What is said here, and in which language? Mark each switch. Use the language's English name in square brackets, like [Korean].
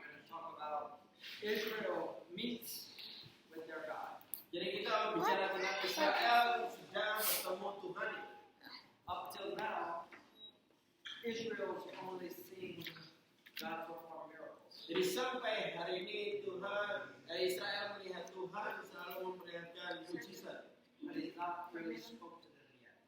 [English] talk about Israel meets with their God. [Indonesian] Jadi kita bicara tentang Israel sedang bertemu Tuhan. [English] Up till now, Israel's only seen God perform miracles. [Indonesian] Jadi sampai hari ini Israel melihat Tuhan selalu memperlihatkan mujizat. [English] But He's not really spoke to them yet.